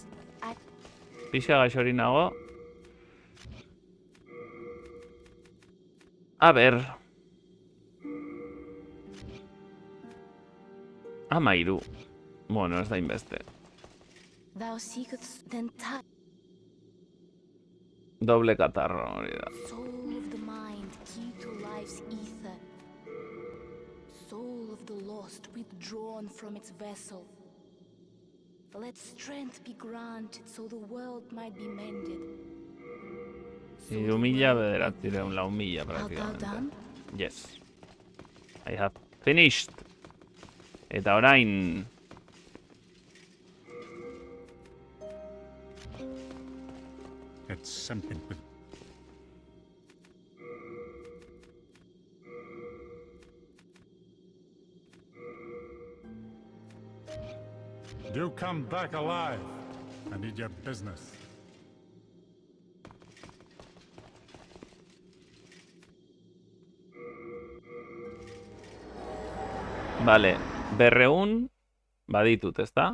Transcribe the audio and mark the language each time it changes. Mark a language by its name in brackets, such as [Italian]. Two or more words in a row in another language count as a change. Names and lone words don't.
[Basque] Pixka gaxo hori nago. A ber. 13. Bueno, ez da inbeste. Doble katarro hori da. [English] Soul of the mind, key to life's ether. Soul of the lost, withdrawn from its vessel. Let strength be granted so the world might be mended. [Basque] 3.000 bederatzireun, 4.000 praktikamente. [English] Yes. I have finished. [Basque] Eta orain... [English] It's something with... Do come back alive. I need your business. [Basque] Vale, 200 baditut, ezta?